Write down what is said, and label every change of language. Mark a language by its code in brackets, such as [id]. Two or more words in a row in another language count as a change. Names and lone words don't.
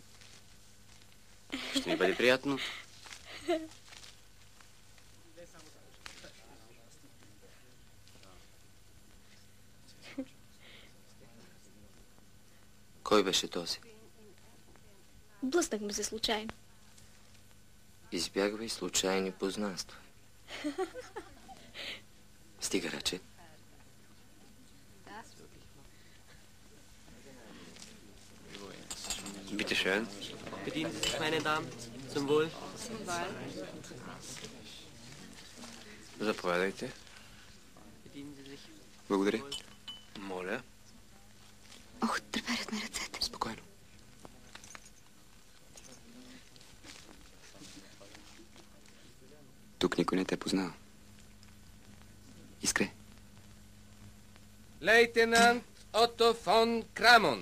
[bg] Ще ми бъде приятно. Кой беше този? Блъснахме се случайно. Избягвай случайни познанства. Стига рече. [de] Bitte schön. Bedienen Sie sich, meine Damen. Zum Wohl. Zum Wohl. [bg] Заповядайте. [de] Bedienen Sie sich. [bg] Благодаря. Моля. Ох, треперят ме ръцете. Спокойно. Тук никой не те познава. Искре. Лейтенант Ото фон Крамон.